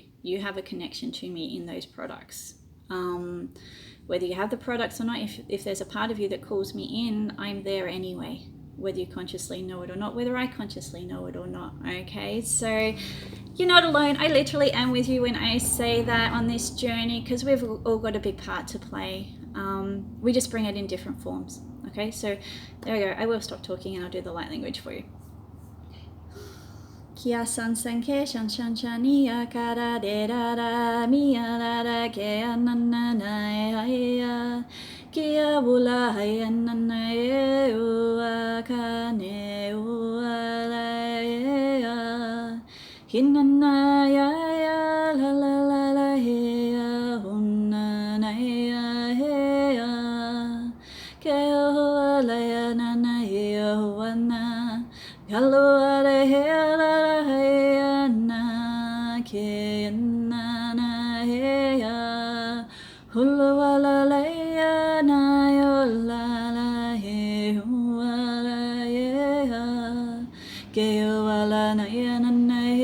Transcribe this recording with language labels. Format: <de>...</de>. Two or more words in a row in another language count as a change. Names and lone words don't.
<en>You have a connection to me in those products. Whether you have the products or not, if there's a part of you that calls me in, I'm there anyway, whether you consciously know it or not, whether I consciously know it or not, okay? So you're not alone. I literally am with you when I say that on this journey, because we've all got a big part to play. We just bring it in different forms. Okay, so there we go. I will stop talking and I'll do the light language for you. Kia san san ke shan shan shania kara de da da mia da da ke ananai haya kia bula haya nanai ua kane ua la ya hinanaya ya la la la la ya hunanaya ya ke la ya na na ya wana kalua la ya la ya na ke na na ya hulua la la ya na yo la la ya la ya ke la na ya na na</en>